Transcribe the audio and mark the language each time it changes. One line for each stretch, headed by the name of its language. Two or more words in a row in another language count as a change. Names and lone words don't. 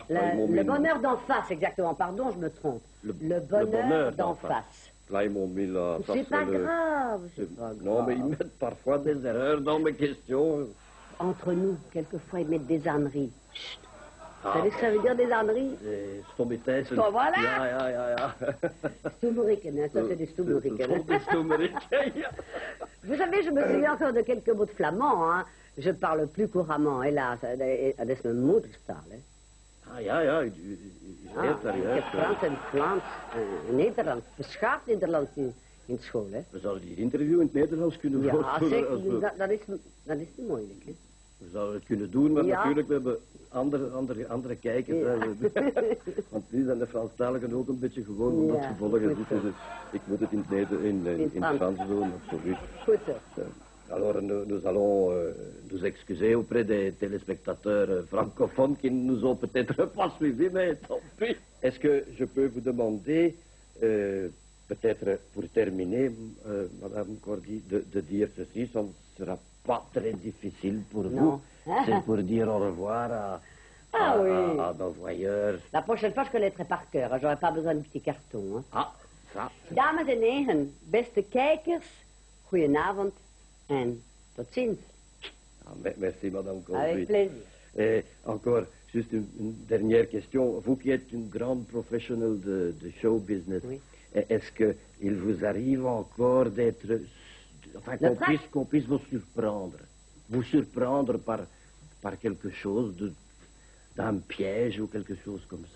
French: Le bonheur d'en face, exactement, pardon, je me trompe. Le bonheur d'en face. Là, ils m'ont mis là... ça, C'est pas le- grave, c'est pas grave. Non, mais ils mettent parfois des erreurs dans mes questions. Entre nous, quelquefois, ils mettent des âneries. Chut. Vous savez ce que ça veut dire, des âneries?
Dutch: Stommitessen. Zo, voilà. Ja. Stoemeriken,
French: hein, ça c'est des stoemeriken.
Dutch: Stommeriken.
French: Vous savez, je me souviens encore de quelques mots de flamand. Hein. Je parle plus couramment,
Dutch: helaas. Dat is mijn moedertaal. Hè. Ja, u leert daar Ik heb juist. Frans en Vlaams en Nederlands. Beschaafd Nederlands in school. Hè. We zouden dit interview in het Nederlands kunnen Ja, voorstellen. als we- dat is niet moeilijk. Hè. We zouden het kunnen doen, maar Ja. natuurlijk, we hebben andere kijkers. Ja. Hè. Want nu zijn de Franstaligen ook een beetje gewoon om dat Ja, gevolgen goed zitten. zo. Dus ik moet het in het Frans doen, absoluut. Goed zo.
French: Alors, nous allons nous excuser auprès des téléspectateurs francophones qui ne nous ont peut-être pas suivis, mais tant pis. Est-ce que je peux vous demander, peut-être pour terminer, Madame Cordy, de dire ceci, ça ne sera pas très difficile pour vous. Non. C'est pour dire au revoir Ah oui. à nos voyeurs. La prochaine fois, je connaîtrai par cœur. Hein. J'aurai pas besoin de petits cartons. Hein. Ah, ça.
Dutch: Dames en heren, beste kijkers, goedenavond en tot ziens.
French: Ah, merci, Madame Cordy. Avec plaisir. Et encore, juste une dernière question. Vous qui êtes une grande professionnelle de show business, Oui. est-ce que il vous arrive encore d'être... Enfin, qu'on puisse vous surprendre par quelque chose d'un piège ou quelque chose comme ça.